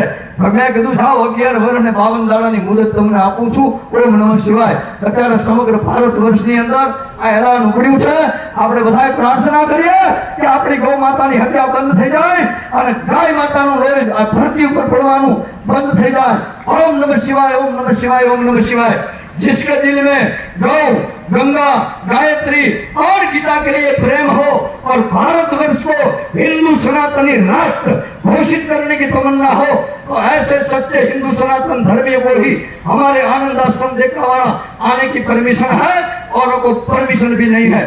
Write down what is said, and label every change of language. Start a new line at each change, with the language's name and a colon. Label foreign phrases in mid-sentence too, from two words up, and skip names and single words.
Gujarati: મેં કીધું જાઓ 11 વર્ષ ને 52 દાડાની મુદત તમને આપું છું.
Sanskrit: ઓમ નમઃ શિવાય.
Gujarati: અત્યારે સમગ્ર ભારત વર્ષની અંદર આ એલાન ઉપડ્યું છે. આપણે બધાએ પ્રાર્થના કરીએ કે આપણી ગૌ માતાની હત્યા બંધ થઈ જાય અને ગાય માતાનું લોહી આ ધરતી ઉપર પડવાનું બંધ થઈ જાય.
Sanskrit: ઓમ નમઃ શિવાય, ઓમ નમઃ શિવાય, ઓમ नमः शिवाय।
Hindi: जिसके दिल में गौ गंगा गायत्री और गीता के लिए प्रेम हो और भारतवर्ष को हिंदू सनातनी राष्ट्र घोषित करने की तमन्ना हो तो ऐसे सच्चे हिंदू सनातन धर्मियों को ही हमारे आनंद आश्रम देखावाड़ा आने की परमिशन है, औरों को परमिशन भी नहीं है।